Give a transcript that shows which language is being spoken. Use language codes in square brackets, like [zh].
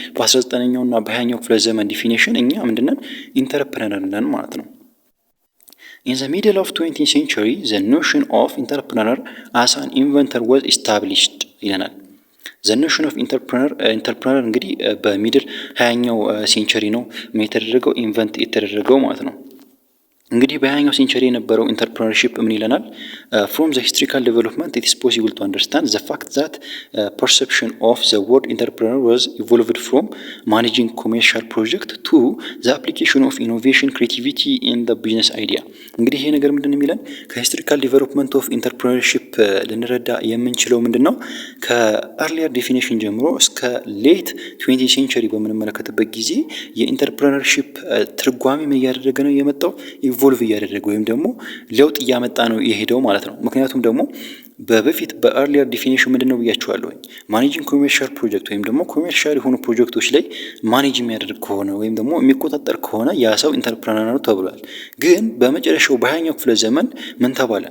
[am] በ19ኛው እና በ20ኛው ክፍለ ዘመን ዲፊኒሽን እኛ ምንድነን? ኢንተርፕረነር ነን ማለት ነው። In the middle of 20th century, the notion of entrepreneur as an inventor was established ይለናል። the notion of entrepreneur እንግዲህ በሚድል 20ኛው ሴንቸሪ ነው የተደረገው ኢንቨንት የተደረገው ማለት ነው። እንግዲህ በ20ኛው ሴንቸሪ የነበረው ኢንተርፕረነርሺፕ ምን ይለናል? [en] from the historical development it is possible to understand the fact that perception of the word entrepreneur was evolved from managing commercial project to the application of innovation creativity in the business idea። እንግዲህ ይሄ ነገር ምንድነው የሚለን? [am] ከሂስቶሪካል ዲቨሎፕመንት ኦፍ ኢንተርፕረነርሺፕ ልንረዳ የምንችለው ምንድነው? ከአርሊየር ዴፊኒሽን ጀምሮ እስከ ሌት 20th ሴንቸሪ በምንመለከትበት ጊዜ የኢንተርፕረነርሺፕ ትርጓሜ ምን እያደረገ ነው የመጣው? ኢቮልቭ እያደረገ ወይም ደግሞ ለውጥ እያመጣ ነው የሄደው ማለት ነው። ምክንያቱም ደግሞ በፊት በአርሊየር ዲፊኒሽን ምንድነው ብያችኋለሁ፣ ማኔጂንግ ኮሜርሻል ፕሮጀክት ወይም ደግሞ ኮሜርሻል የሆኑ ፕሮጀክቶች ላይ ማኔጅ የሚያደርግ ከሆነ ወይም ደግሞ የሚቆጣጠር ከሆነ ያ ሰው ኢንተርፕረነር ነው ተብሏል። ግን በመጨረሻው በ20ኛው ክፍለ ዘመን ምን ተባለ?